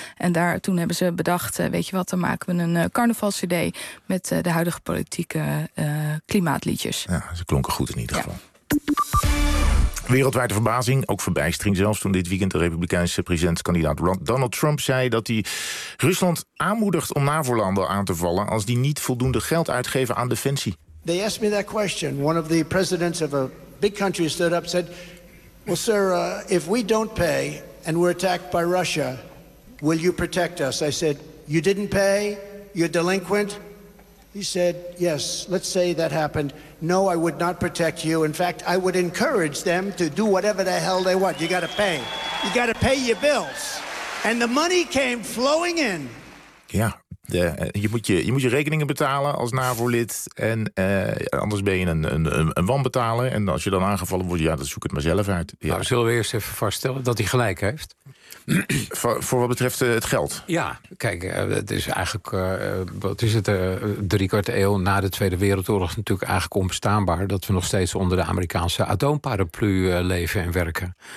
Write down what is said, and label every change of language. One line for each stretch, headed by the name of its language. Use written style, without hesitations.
Dutch: En daar toen hebben ze bedacht, weet je wat, dan maken we een carnavals-cd met de huidige politieke klimaatliedjes. Ja, ze klonken goed in ieder geval. Wereldwijde verbazing, ook verbijstering zelfs, toen dit weekend de Republikeinse presidentskandidaat Donald Trump zei dat hij Rusland aanmoedigt om NAVO-landen aan te vallen als die niet voldoende geld uitgeven aan defensie.
English: They asked me that question. One of the presidents of a big country stood up and said, well, sir, if we don't pay and we're attacked by Russia, will you protect us? I said, you didn't pay? You're delinquent? He said, yes, let's say that happened. No, I would not protect you. In fact, I would encourage them to do whatever the hell they want. You got to pay. You got to pay your bills. And the money came flowing in. Yeah.
Dutch: Je moet je rekeningen betalen als NAVO-lid. En anders ben je een wanbetaler. En als je dan aangevallen wordt, dan zoek het maar zelf uit. Ja. Nou, zullen we eerst even vaststellen dat hij gelijk heeft? Voor wat betreft het geld? Ja, kijk, het is eigenlijk, wat is het, driekwart eeuw na de Tweede Wereldoorlog natuurlijk eigenlijk onbestaanbaar dat we nog steeds onder de Amerikaanse atoomparaplu leven en werken.